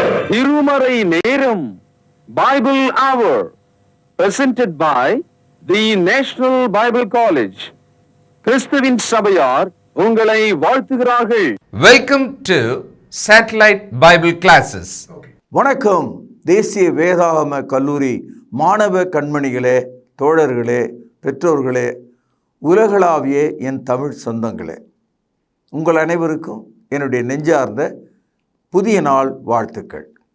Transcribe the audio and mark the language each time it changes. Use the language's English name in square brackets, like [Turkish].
[Tamil] அதிகாலை நேரம் Bible our [English] presented by the National Bible College. [Tamil] கிறிஸ்துவின் சபையார் உங்களை வாழ்த்துகிறார்கள். [English] Welcome to Satellite Bible Classes. [Tamil] வணக்கம். தேசிய வேதாகம கல்லூரி மாணவ கண்மணிகளே, தோழர்களே, பெற்றோர்களே, உலகளாவிய என் தமிழ் சொந்தங்களே, உங்கள் அனைவருக்கும் என்னுடைய நெஞ்சார்ந்த புதிய நாள் வாழ்த்துக்கள்.